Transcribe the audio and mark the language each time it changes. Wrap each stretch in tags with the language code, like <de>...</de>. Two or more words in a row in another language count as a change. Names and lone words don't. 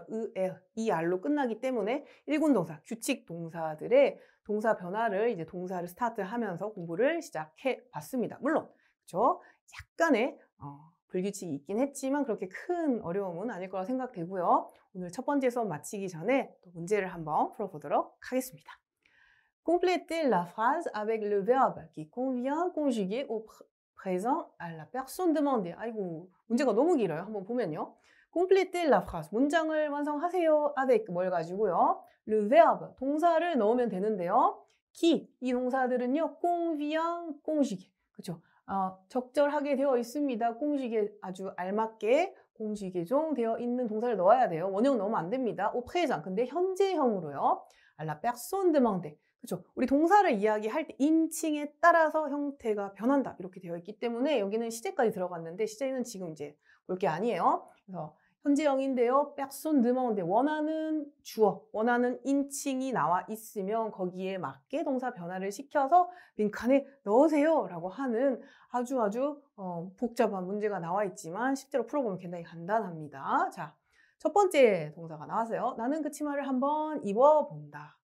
<ko>ER로 끝나기 때문에 일군 동사, 규칙 동사들의 동사 변화를 이제 동사를 스타트하면서 공부를 시작해 봤습니다. 물론 그렇죠? 약간의 불규칙이 있긴 했지만 그렇게 큰 어려움은 아닐 거라 생각되고요. 오늘 첫 번째 수업 마치기 전에 또 문제를 한번 풀어보도록 하겠습니다.</ko> <fr>Complétez la phrase avec le verbe qui convient conjugué au présent à la personne demandée.</fr> <ko>아이고, 문제가 너무 길어요. 한번 보면요.</ko> <fr>Complétez la phrase.</fr> <ko>문장을 완성하세요. avec 뭘 가지고요.</ko> <fr>le verbe.</fr> <ko>동사를 넣으면 되는데요. qui. 이 동사들은요.</ko> <fr>convient conjugué.</fr> <ko>그렇죠? 적절하게 되어 있습니다. 공식에 아주 알맞게 공식에종 되어 있는 동사를 넣어야 돼요. 원형 넣으면 안 됩니다.</ko> <fr>au présent.</fr> <ko>근데 현재형으로요.</ko> <fr>à la personne demandée.</fr> <ko>그렇죠? 우리 동사를 이야기할 때 인칭에 따라서 형태가 변한다 이렇게 되어 있기 때문에 여기는 시제까지 들어갔는데 시제는 지금 이제 볼 게 아니에요. 그래서 현재형인데요.</ko> <fr>personne demande</fr> <ko>원하는 주어, 원하는 인칭이 나와 있으면 거기에 맞게 동사 변화를 시켜서 빈칸에 넣으세요 라고 하는 아주 복잡한 문제가 나와 있지만 실제로 풀어보면 굉장히 간단합니다. 자, 첫 번째 동사가 나왔어요. 나는 그 치마를 한번 입어본다.</ko>